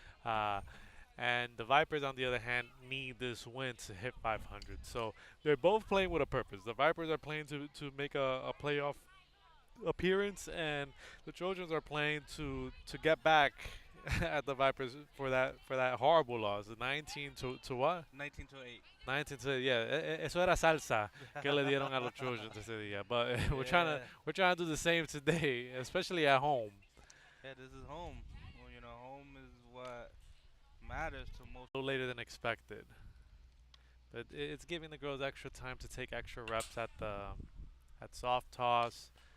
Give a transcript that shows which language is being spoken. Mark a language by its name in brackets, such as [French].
[English] Uh, and the Vipers, on the other hand, need this win to hit 500. So they're both playing with a purpose. The Vipers are playing to make a playoff appearance, and the Trojans are playing to get back at the Vipers for that horrible loss, 19 to what? 19 to 8. 19 to yeah. [Spanish] Eso era salsa que le dieron a los Trojans ese día. [English] But Yeah. we're trying to do the same today, especially at home. Yeah, this is home. Well, home is what matters to most. A little later than expected, but it's giving the girls extra time to take extra reps at soft toss.